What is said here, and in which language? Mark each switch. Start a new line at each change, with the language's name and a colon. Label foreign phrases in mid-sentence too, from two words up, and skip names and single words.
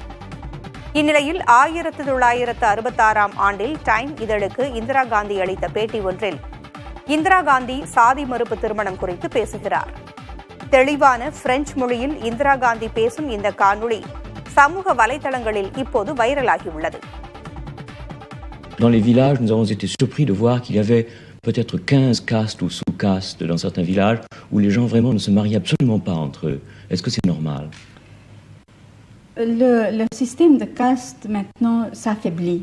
Tamil: இந்நிலையில் 1966ஆம் ஆண்டில் டைம் இதழுக்கு இந்திரா காந்தி அளித்த பேட்டி ஒன்றில் இந்திரா காந்தி சாதி மறுப்பு திருமணம் குறித்து பேசுகிறார். தெளிவான பிரெஞ்சு மொழியில் இந்திரா காந்தி பேசும் இந்த காணொளி சமூக வலைதளங்களில் இப்போது வைரலாகியுள்ளது.
French: Dans les villages, nous avons été surpris de voir qu'il y avait peut-être 15 castes ou sous-castes dans certains villages où les gens vraiment ne se marient absolument pas entre eux. Est-ce que c'est normal? Le système de caste maintenant s'affaiblit.